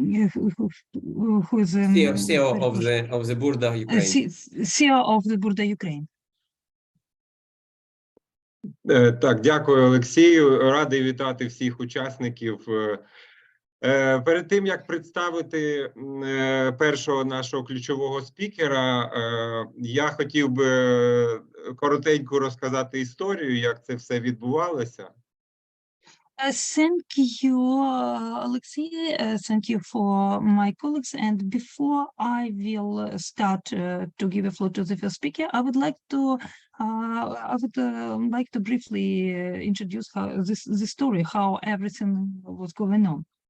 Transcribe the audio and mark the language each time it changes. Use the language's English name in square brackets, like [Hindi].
[English] CEO of the Burda Ukraine. CEO of the Burda Ukraine. [Ukrainian] Так, дякую, Олексію. Радий вітати всіх учасників. Перед тим, як представити першого нашого ключового спікера, я хотів би коротенько розказати історію, як це все відбувалося. [English] Thank you, Alexei. Thank you for my colleagues. And before I will start to give a floor to the first speaker, I would like to briefly introduce the story, how everything was going on.